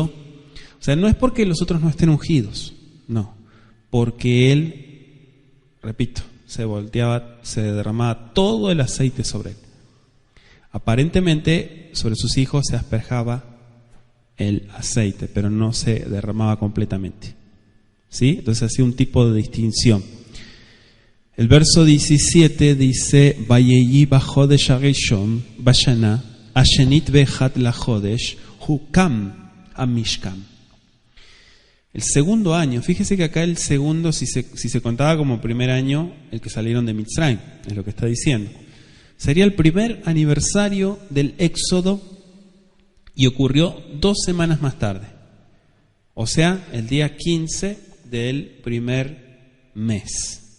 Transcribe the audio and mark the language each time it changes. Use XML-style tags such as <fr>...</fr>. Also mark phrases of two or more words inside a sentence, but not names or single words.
<es>O sea, no es porque los otros no estén ungidos, no, porque él, repito, se derramaba todo el aceite sobre él. Aparentemente sobre sus hijos se asperjaba el aceite, pero no se derramaba completamente. ¿Sí? Entonces hacía un tipo de distinción. El verso 17 dice:</es> <he>ויהי בחדש הראשון בשנה השנית באחד לחדש הוקם המשכן.</he> <es>El segundo año, fíjese que acá el segundo, si se contaba como primer año, el que salieron de Mitzrayim, es lo que está diciendo. Sería el primer aniversario del Éxodo y ocurrió 2 semanas más tarde. O sea, el día 15 del primer mes.</es>